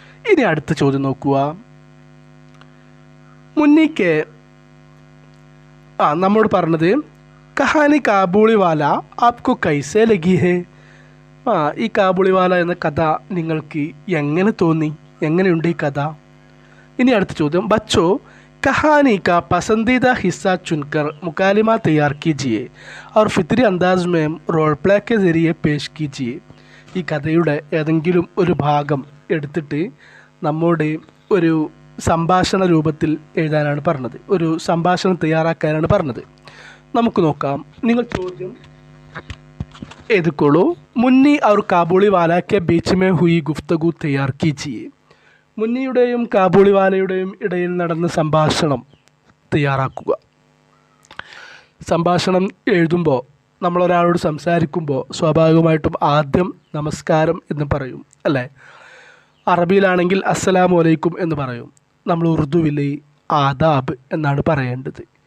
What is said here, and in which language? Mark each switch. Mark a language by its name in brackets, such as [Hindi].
[Malayalam] ഇനി അടുത്ത ചോദ്യം നോക്കുക. മുന്നിക്ക് നമ്മോട് പറഞ്ഞത് [Hindi] കഹാനി കാബൂളി വാല ആപ്കോ കൈസേ ലഗി ഹേ. [Malayalam] ഈ കാബൂളി വാല എന്ന കഥ നിങ്ങൾക്ക് എങ്ങനെ തോന്നി? എങ്ങനെയുണ്ട് ഈ കഥ? ഇനി അടുത്ത ചോദ്യം. ബച്ചോ [Hindi] कहानी का पसंदीदा हिस्सा चुनकर मुकालिमा तैयार कीजिए और फितरी अंदाज में रोल प्ले के ज़रिए पेश कीजिए. [Malayalam] ഈ കഥയുടെ ഏതെങ്കിലും ഒരു ഭാഗം എടുത്തിട്ട് നമ്മോട് ഒരു സംഭാഷണ രൂപത്തിൽ എഴുതാനാണ് പറഞ്ഞത്, ഒരു സംഭാഷണം തയ്യാറാക്കാനാണ് പറഞ്ഞത്. നമുക്ക് നോക്കാം. നിങ്ങൾ ചോദ്യം എഴുതിക്കോളൂ. [Hindi] മുന്നി और കാബൂളി വാല के बीच में हुई गुफ्तगू तैयार कीजिए. [Malayalam] മുന്നിയുടെയും കാബൂളി വാലയുടെയും ഇടയിൽ നടന്ന സംഭാഷണം തയ്യാറാക്കുക. സംഭാഷണം എഴുതുമ്പോൾ, നമ്മളൊരാളോട് സംസാരിക്കുമ്പോൾ സ്വാഭാവികമായിട്ടും ആദ്യം നമസ്കാരം എന്ന് പറയും, അല്ലേ? അറബിയിലാണെങ്കിൽ അസ്സലാമു അലൈക്കും എന്ന് പറയും. നമ്മൾ ഉറുദുവിൽ ആദാബ് എന്നാണ് പറയേണ്ടത്.